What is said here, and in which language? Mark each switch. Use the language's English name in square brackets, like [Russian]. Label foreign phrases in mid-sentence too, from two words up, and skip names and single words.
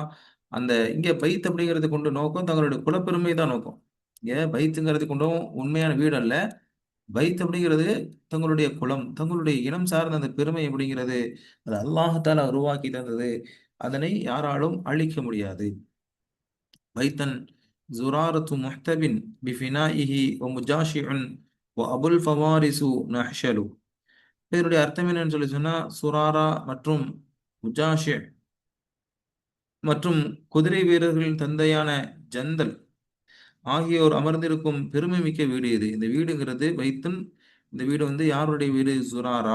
[Tamil] அந்த இங்க பைத் அப்படிங்கிறது கொண்டு நோக்கம் தங்களுடைய குலப்பெருமை தான் நோக்கம். இங்க பைத்துங்கிறது கொண்டும் உண்மையான வீடு அல்ல. பைத் அப்படிங்கிறது தங்களுடைய குலம், தங்களுடைய இனம் சார்ந்த அந்த பெருமை அப்படிங்கிறது, அது [Arabic] الله تعالى [Tamil] உருவாக்கி தந்தது. அதனை யாராலும் அழிக்க முடியாது. [Arabic] பைத்தன் زرارة محتب بفنائه ومجاشع وأبو الفوارس نحشل. [Tamil] இதனுடைய அர்த்தம் என்னன்னு சொல்லி சொன்னா, சுராரா மற்றும் முஜாஷி மற்றும் குதிரை வீரர்களின் தந்தையான ஜந்தல் ஆகியோர் அமர்ந்திருக்கும் பெருமை மிக்க வீடு இது. இந்த வீடுங்கிறது பைத்துன். இந்த வீடு வந்து யாருடைய வீடு? சுராரா.